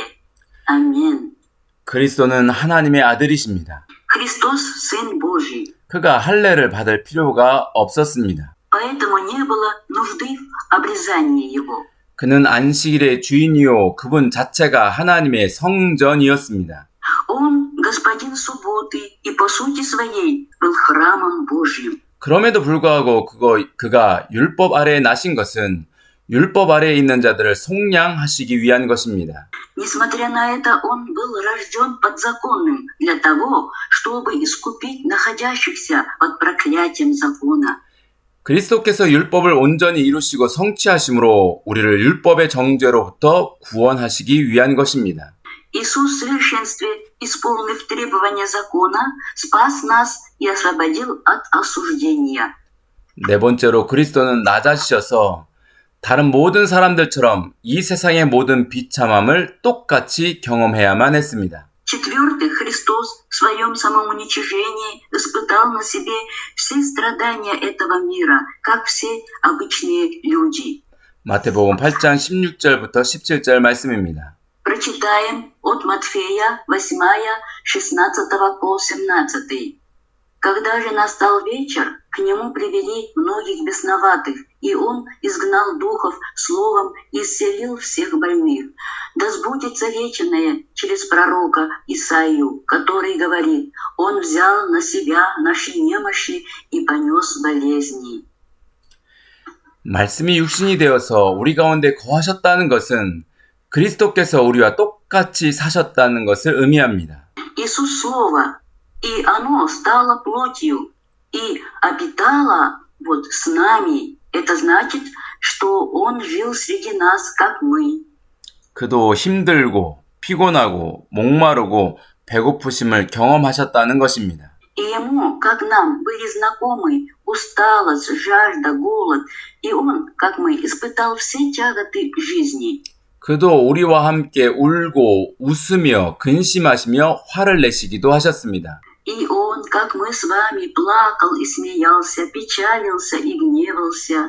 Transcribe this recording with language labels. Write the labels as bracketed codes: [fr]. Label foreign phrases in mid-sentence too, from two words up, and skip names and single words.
[ru] Аминь. [ko] 그리스도는 하나님의 아들이십니다. [ru] Христос – Сын Божий. [ko] 그가 할례를 받을 필요가 없었습니다. [ru] Поэтому не было нужды в обрезании Его. [ko] 그는 안식일의 주인이요 그분 자체가 하나님의 성전이었습니다. [ru] Он – Господин субботы и по сути своей был храмом Божьим. [ko] 그럼에도 불구하고 그가 율법 아래에 나신 것은 율법 아래에 있는 자들을 속량하시기 위한 것입니다. [ru] Несмотря на это, он был рожден подзаконным для того, чтобы искупить находящихся под проклятием закона. [ko] 그리스도께서 율법을 온전히 이루시고 성취하심으로 우리를 율법의 정죄로부터 구원하시기 위한 것입니다. [ru] Иисус в совершенстве, исполнив требования закона, спас нас и освободил от осуждения. [ko] 네 번째로 그리스도는 낮아지셔서 다른 모든 사람들처럼 이 세상의 모든 비참함을 똑같이 경험해야만 했습니다. [ru] В-четвертых, Христос в своем самоуничижении испытал на себе все страдания этого мира, как все обычные люди. [ko] 마태복음 8장 16절부터 17절 말씀입니다. [ru] Прочитаем от Матфея 8, 16 по 17. Когда же настал вечер, к нему привели многих бесноватых, и он изгнал духов словом и исцелил всех больных. Да сбудется реченное через пророка Исаию, который говорит: «Он взял на себя наши немощи и понес болезни». [ko] 말씀이 육신이 되어서 우리 가운데 거하셨다는 것은 그리스도께서 우리와 똑같이 사셨다는 것을 의미합니다. [ru] Иисус Слово, и оно стало плотью и обитало с нами. Это значит, что Он жил среди нас, как мы. [ko] 그도 힘들고 피곤하고 목마르고 배고프심을 경험하셨다는 것입니다. [ru] И Ему, как нам, были знакомы усталость, жажда, голод, и Он, как мы, испытал все тяготы жизни. [ko] 그도 우리와 함께 울고 웃으며 근심하시며 화를 내시기도 하셨습니다. [ru] И Он, как мы с вами, плакал и смеялся, печалился и гневался.